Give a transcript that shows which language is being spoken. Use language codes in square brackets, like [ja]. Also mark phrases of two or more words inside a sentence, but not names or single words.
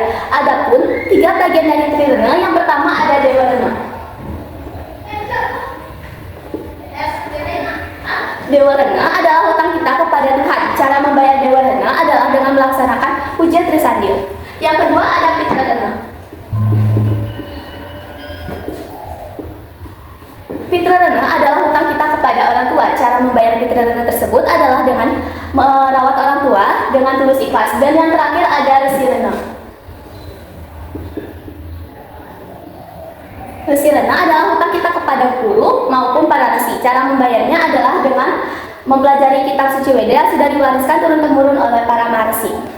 [id] Adapun 3 bagian dari trirena, yang pertama ada dewa rena. Dewa rena adalah hutang kita kepada Tuhan. Cara membayar dewa rena adalah dengan melaksanakan puja Trisandil. Yang kedua ada pitra rena. Pitra rena adalah hutang kita kepada orang tua. Cara membayar pitra rena tersebut adalah dengan merawat orang tua dengan tulus ikhlas. Dan yang terakhir ada resi rena. Resi rena adalah hutang kita kepada guru maupun para resi. Cara membayarnya adalah dengan mempelajari kitab suci Weda yang sudah diwariskan turun-temurun oleh para maharishi.